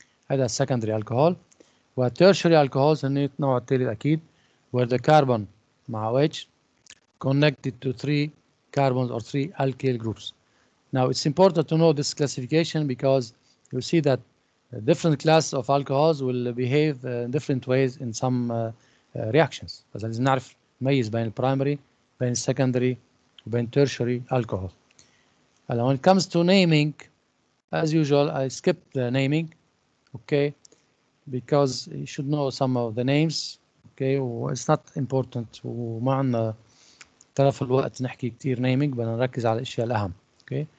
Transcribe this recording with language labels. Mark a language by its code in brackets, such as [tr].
[en] هذا secondary alcohol. و tertiary alcohols هن النوع الثالث أكيد where the carbon مع OH connected to 3 carbons or 3 alkyl groups. Now it's important to know this classification because you see that different classes of alcohols will behave in different ways in some reactions. [ar] فإذا لازم نعرف نميز بين البرايمري بين السكندري وبين tertiary alcohol. [en] When it comes to naming, as usual, I skip the naming, okay, because you should know some of the names, okay, it's not important وما عندنا طرف الوقت نحكي كتير naming، بدنا نركز على الأشياء الأهم, okay.